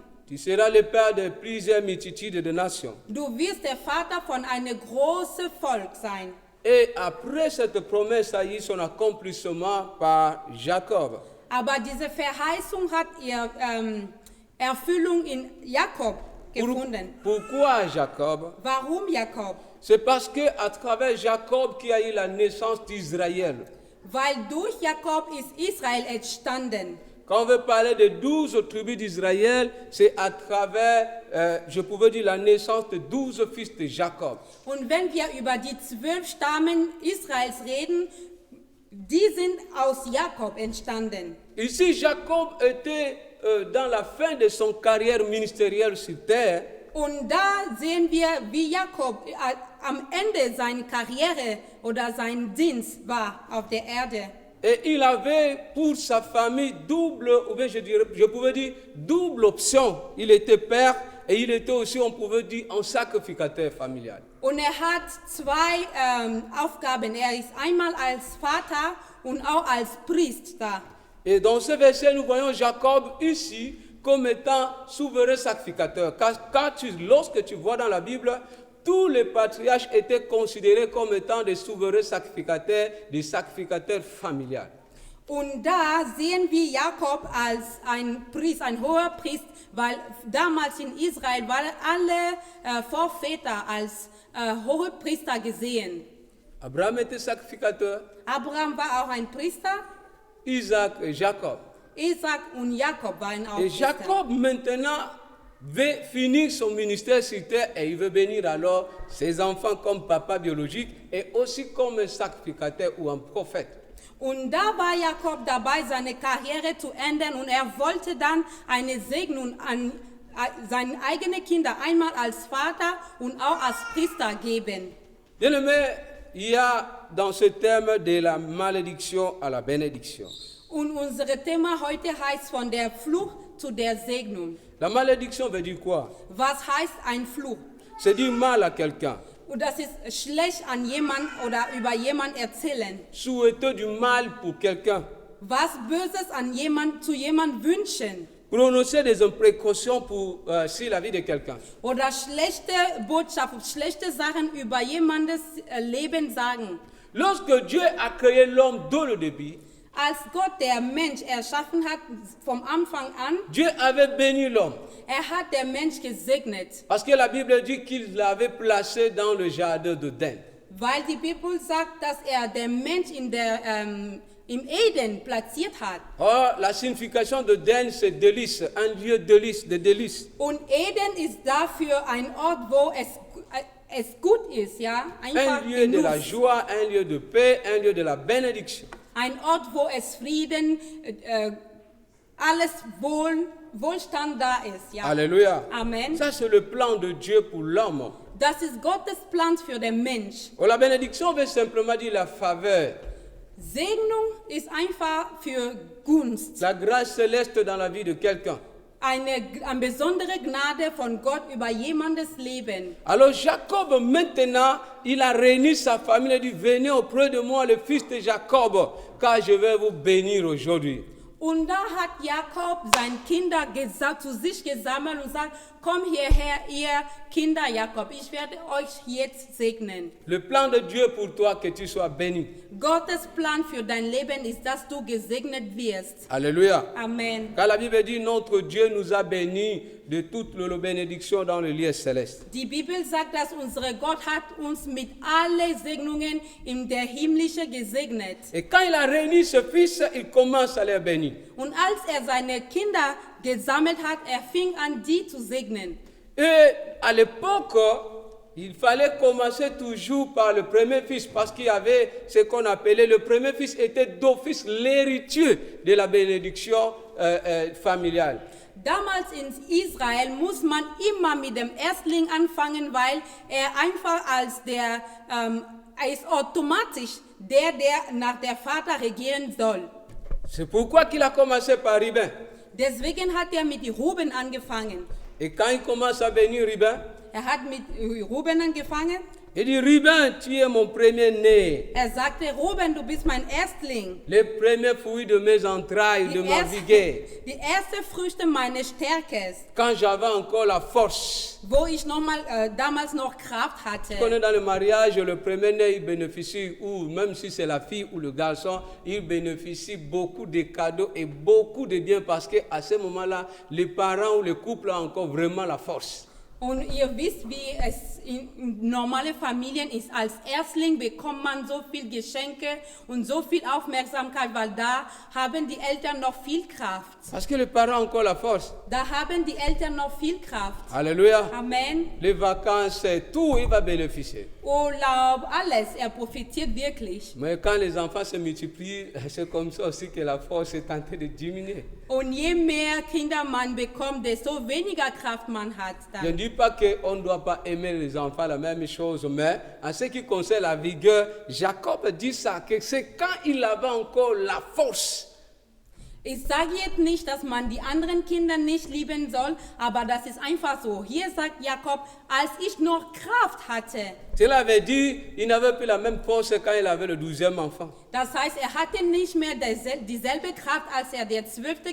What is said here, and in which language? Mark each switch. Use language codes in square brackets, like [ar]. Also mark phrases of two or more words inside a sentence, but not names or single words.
[fr] tu seras le père de plusieurs multitudes de nations. [de] Du wirst der Vater von einem großen Volk sein. [fr] Et après cette promesse a eu son accomplissement par Jacob. [de] Aber diese Verheißung hat ihre Erfüllung in Jakob gefunden. [fr] Pourquoi Jacob? [de] Warum Jakob? [fr] C'est parce que à travers Jacob qui a eu la naissance d'Israël. [de] Weil durch Jakob ist Israel entstanden. [fr] Quand on veut parler des 12 tribus d'Israël, c'est à travers, je pouvais dire, la naissance de 12 fils de Jacob. [de] Und wenn wir über die 12 Stammen Israels reden, die sind aus Jakob entstanden. [fr] Ici, Jacob était dans la fin de son carrière ministérielle sur terre. [de] Und da sehen wir, wie Jakob am Ende seiner Karriere oder sein Dienst war auf der Erde. [fr] Et il avait pour sa famille double, ou bien je pouvais dire double option. Il était père et il était aussi, on pouvait dire, un sacrificateur familial. [de] Und hat zwei Aufgaben. Er ist einmal als Vater und auch als Priester. [fr] Et dans ce verset, nous voyons Jacob ici comme étant souverain sacrificateur. Car lorsque tu vois dans la Bible, tous les patriarches étaient considérés comme étant des souverains sacrificateurs, des sacrificateurs familiales. [de] Und da sehen wir Jakob als ein Priester, ein hoher Priester, weil damals in Israel waren alle Vorväter als hohe Priester gesehen. [fr] Abraham était sacrificateur, [de] Abraham war auch ein Priester, [fr] Isaac et Jacob. [de] Isaac und Jakob waren auch [fr] Et [de] Priester. [fr] Jacob maintenant veut finir son ministère sur terre et il veut bénir alors ses enfants comme papa biologique et aussi comme un sacrificateur ou un prophète. [de] Und da war Jakob dabei, seine Karriere zu ändern und er wollte dann eine Segnung an seine eigenen Kinder einmal als Vater und auch als Priester geben. [fr] Bien aimé, il y a dans ce terme de la malédiction à la bénédiction. [de] Und unser Thema heute heißt von der Fluch zu der Segnung. [fr] La malédiction veut dire quoi? [de] Was heißt ein Fluch? [fr] C'est dire mal à quelqu'un, [de] Und das ist schlecht an jemand oder über jemand erzählen. [fr] souhaiter du mal pour quelqu'un, [de] Was Böses an jemand zu jemand wünschen. [fr] prononcer des imprécations sur la vie de quelqu'un. [de] Oder schlechte Botschaften, schlechte Sachen über jemandes Leben sagen. [fr] Lorsque Dieu a créé l'homme dans le début, [de] Als Gott der Mensch erschaffen hat, vom Anfang an, [fr] Dieu avait béni l'homme. [de] hat der Mensch gesegnet. [fr] Parce que la Bible dit qu'il l'avait placé dans le jardin d'Éden. [de] Weil die Bibel sagt, dass den Mensch im Eden platziert hat. [fr] Or, la signification d'Éden, c'est délice, un lieu de délice. [de] Und Eden ist dafür ein Ort, wo es gut ist, ja? Einfach [fr] Un lieu de la [de] Genuss. [fr] joie, un lieu de paix, un lieu de la bénédiction. [de] Ein Ort, wo es Frieden, alles Wohlstand da ist, ja? [fr] Alléluia. [de] Amen. [fr] Ça, c'est le plan de Dieu pour l'homme. [de] Das ist Gottes Plan für den Mensch. [fr] Or, la bénédiction veut simplement dire la faveur, [de] Segnung ist einfach für Gunst. [fr] la grâce céleste dans la vie de quelqu'un. [de] Eine besondere Gnade von Gott über jemandes Leben. [fr] Alors Jacob, maintenant, il a réuni sa famille et dit, venez auprès de moi, le fils de Jacob, car je vais vous bénir aujourd'hui. [de] Und da hat Jakob seine Kinder zu sich gesammelt und sagt, komm hierher, ihr Kinder Jakob, ich werde euch jetzt segnen. [fr] Le plan de Dieu pour toi, que tu sois béni. [de] Gottes Plan für dein Leben ist, dass du gesegnet wirst. [fr] Alléluia. [de] Amen. [fr] Car la Bible dit, notre Dieu nous a bénis de toutes les bénédictions dans le lieu céleste. [de] Die Bibel sagt, dass unser Gott hat uns mit allen Segnungen in der Himmlische gesegnet. [fr] Et quand il a réuni ses fils, il commence à les bénir. [de] Und als seine Kinder gesammelt hat, fing an, die zu segnen. [fr] Et à l'époque, Il fallait commencer toujours par le premier fils parce qu'il y avait ce qu'on appelait le premier fils était d'office l'héritier de la bénédiction familiale. [de] Damals in Israel muss man immer mit dem Erstling anfangen, weil er einfach als er ist automatisch der nach der Vater regieren soll. [fr] C'est pourquoi qu'il a commencé par Ruben. [de] Deswegen hat er mit Ruben angefangen. [fr] Et quand il commence à venir Ruben, [de] Er hat mit Ruben angefangen. [fr] il dit Ruben, tu es mon premier-né, [de] Er sagte, Ruben, du bist mein Erstling. [fr] le premier fruit de mes entrailles, de ma vigueur. [de] Die erste Früchte meines Stärkes, [fr] Quand j'avais encore la force. [de] wo ich damals noch Kraft [fr] On est [de] hatte. [fr] dans le mariage, le premier-né, il bénéficie, ou même si c'est la fille ou le garçon, il bénéficie beaucoup de cadeaux et beaucoup de biens parce qu'à ce moment-là, les parents ou le couple ont encore vraiment la force. [de] Und ihr wisst, wie es in normalen Familien ist. Als Erstling bekommt man so viel Geschenke und so viel Aufmerksamkeit, weil da haben die Eltern noch viel Kraft. [fr] Parce que les parents ont encore la force. [de] Da haben die Eltern noch viel Kraft. [fr] Alléluia. [de] Amen. [fr] Les vacances, c'est tout, il va bénéficier. [de] Urlaub, alles, er profitiert wirklich. [fr] Mais quand les enfants se multiplient, c'est comme ça aussi que la force est en train de diminuer. [de] Und je mehr Kinder man bekommt, desto weniger Kraft man hat [fr] Je ne [de] dann. [fr] dis pas qu'on ne doit pas aimer les enfants la même chose, mais en ce qui concerne la vigueur, Jacob dit ça, que c'est quand il avait encore la force. [de] Ich sage jetzt nicht, dass man die anderen Kinder nicht lieben soll, aber das ist einfach so. Hier sagt Jakob, als ich noch Kraft hatte. [fr] Cela veut dire qu'il n'avait plus la même force quand il avait le 12e enfant. [de] Das heißt, er hatte nicht mehr dieselbe Kraft, als er das 12.